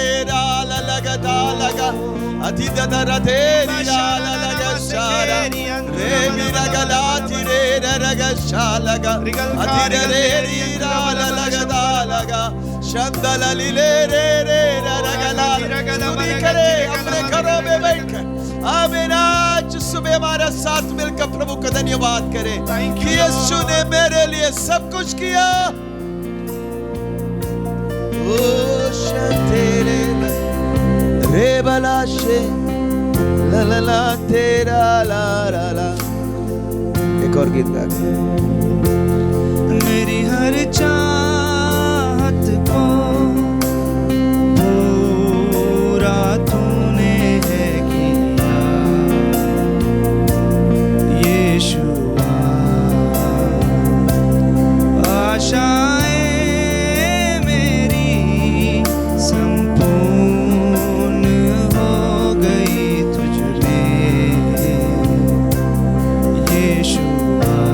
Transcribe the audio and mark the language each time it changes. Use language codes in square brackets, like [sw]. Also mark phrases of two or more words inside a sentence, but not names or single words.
[hi] रा लगदा लगा अतिदर तेरी रा लगा शारा रे मेरा गला तिरे रगा शालगा अतिरे रे रा लगदा लगा शंदला लीले रे रे रगला स्तुति करे अपने घरों में बैठकर। आमीन। आज सुबह हमारा साथ मिलकर प्रभु का धन्यवाद करें कि यीशु ने मेरे लिए सब कुछ किया। ओ शतेरे रे बलाशे ला ला ला तेरा ला ला ला। एक और गीत गा के। मेरी हर चाहत को पूरा तूने है किया यीशुआ। आशाएं मेरी संपूर्ण हो गई तुझ में यीशुआ।